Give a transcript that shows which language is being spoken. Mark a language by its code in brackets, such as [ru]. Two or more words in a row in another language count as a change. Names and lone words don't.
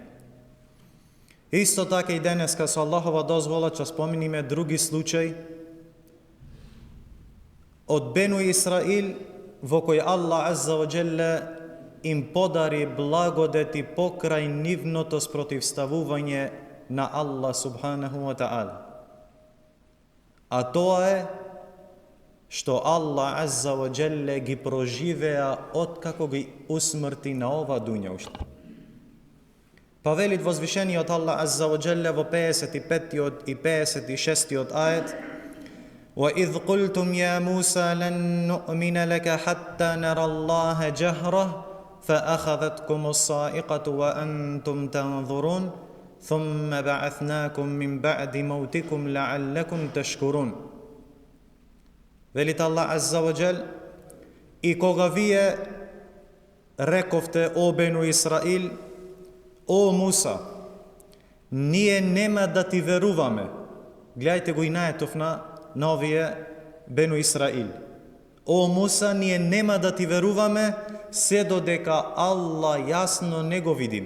[mk] Исто така и денеска со Аллахова дозвола ќе спомениме други случаи од Бену Исраил во кој Аллах [ar] عز وجل [mk] им подари благодети покрај нивното спротивставување на Аллах [ar] سبحانه وتعالى. [mk] А тоа е што Аллах [ar] عز وجل [mk] ги проживеа откако ги усмрти на ова дуња уште. Па велит возвишениот Аллах [ar] عز وجل [mk] во 55 и 56 ајет: [ar] وَإِذْ قُلْتُمْ يَا مُوسَى لَن نُؤْمِنَ لَكَ حَتَّى نَرَى اللَّهَ جَهْرَةً فأخذتكم الصاعقة وأنتم تنظرون ثم بعثناكم من بعد موتكم لعلكم تشكرون. [mk] Велит Аллах [ar] عز وجل: [mk] и кога вие рековте, о Бену Исраил, о Муса, ние нема да ти веруваме. Гледајте го и наетов на овие Бену Исраил. О Муса, ние нема да ти веруваме се додека Аллах јасно не го видиме.